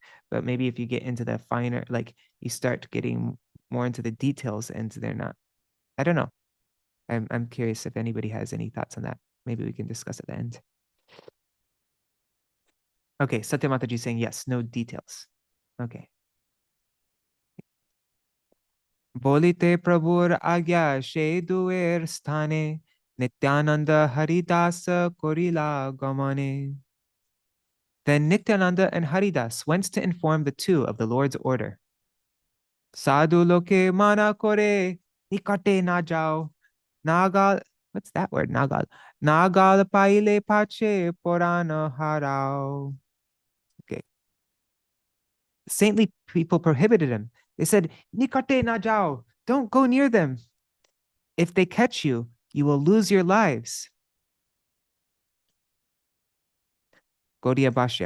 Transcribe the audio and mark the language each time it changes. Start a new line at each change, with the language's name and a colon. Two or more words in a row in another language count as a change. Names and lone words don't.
English: But maybe if you get into the finer, like you start getting more into the details and they're not, I don't know. I'm curious if anybody has any thoughts on that. Maybe we can discuss at the end. Okay, Satya Mataji saying yes, no details. Okay.
Bangla: বলিতে প্রভুর আজ্ঞা সেদুঁহার স্থানে নিত্যানন্দ and হরিদাস করিলা গমনে.
English: Then Nityānanda and Haridāsa went to inform the two of the Lord's order.
Bangla: সাধু লোকে মানা করে নিকটে না যাও. Nagal,
English: what's that word?
Bangla: Nagal. নাগাল পাইলে পাছে পরাণ হারাও.
English: Okay. Saintly people prohibited him. They said,
Bangla: নিকটে না যাও.
English: Don't go near them. If they catch you, you will lose your lives. Gaudiya Bhashya.